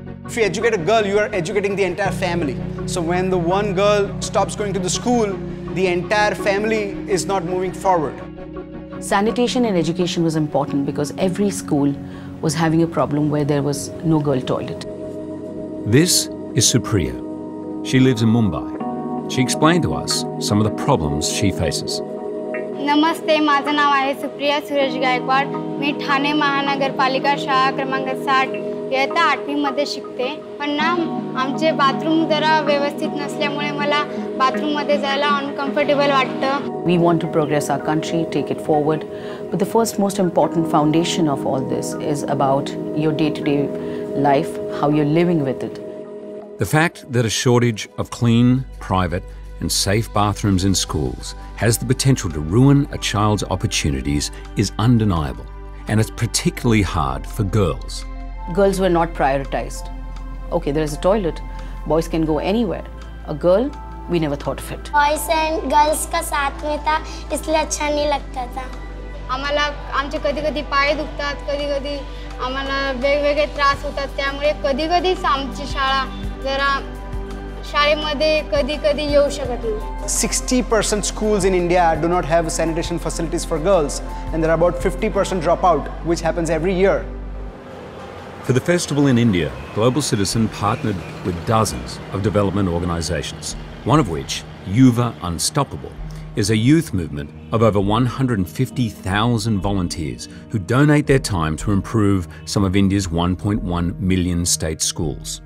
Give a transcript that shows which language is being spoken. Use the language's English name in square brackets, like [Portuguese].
[English] If you educate a girl, you are educating the entire family. So when the one girl stops going to the school, the entire family is not moving forward. Sanitation and education was important because every school was having a problem where there was no girl toilet. This is Supriya. She lives in Mumbai. She explained to us some of the problems she faces. [Marathi] नमस्ते, माझं नाव आहे सुप्रिया सुरेश गायकवाड. मी ठाणे महानगरपालिका शाळा क्रमांक 60 इयत्ता 8वी मध्ये शिकते. पण ना आमचे बाथरूम जरा व्यवस्थित नसल्यामुळे मला बाथरूम मध्ये जायला अनकम्फर्टेबल वाटतं. [English] We want to progress our country, take it forward. But the first most important foundation of all this is about your day-to-day life, how you're living with it. The fact that a shortage of clean, private and safe bathrooms in schools has the potential to ruin a child's opportunities is undeniable, and it's particularly hard for girls. Girls were not prioritized. Okay, there's a toilet, boys can go anywhere. A girl, we never thought of it. Boys and girls [Hindi] का साथ में था, इसलिए अच्छा नहीं लगता था. [Marathi] आम्हाला आमचे कधी-कधी पाय दुखतात, कधी-कधी आम्हाला वेगवेगळे त्रास होतात. त्यामुळे कधी-कधीच आमची शाळा जरा शाळेमध्ये कधी-कधी येऊ शकत नाही. [English] 60% schools in India do not have sanitation facilities for girls, and there are about 50% dropout, which happens every year. For the festival in India, Global Citizen partnered with dozens of development organisations, one of which, Yuva Unstoppable, is a youth movement of over 150,000 volunteers who donate their time to improve some of India's 1.1 million state schools.